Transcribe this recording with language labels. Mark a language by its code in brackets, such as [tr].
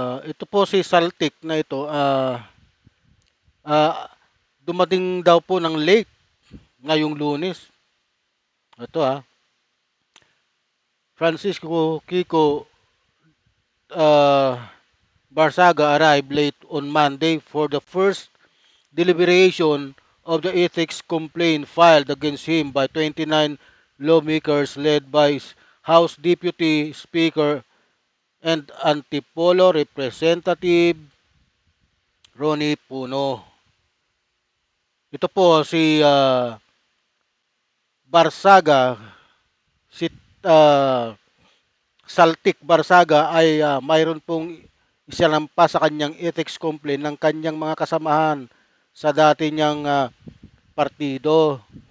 [tl] Ito po si Saltik na ito, ah, dumating daw po ng late ngayong Lunes. Ito [en] Francisco Kiko uh, Barsaga arrived late on Monday for the first deliberation of the ethics complaint filed against him by 29 lawmakers led by House Deputy Speaker and Antipolo Representative Ronnie Puno. [tl] Ito po si Barsaga, si uh, Saltik Barsaga ay mayroon pong isinampa sa kanyang ethics complaint ng kanyang mga kasamahan sa dati niyang partido.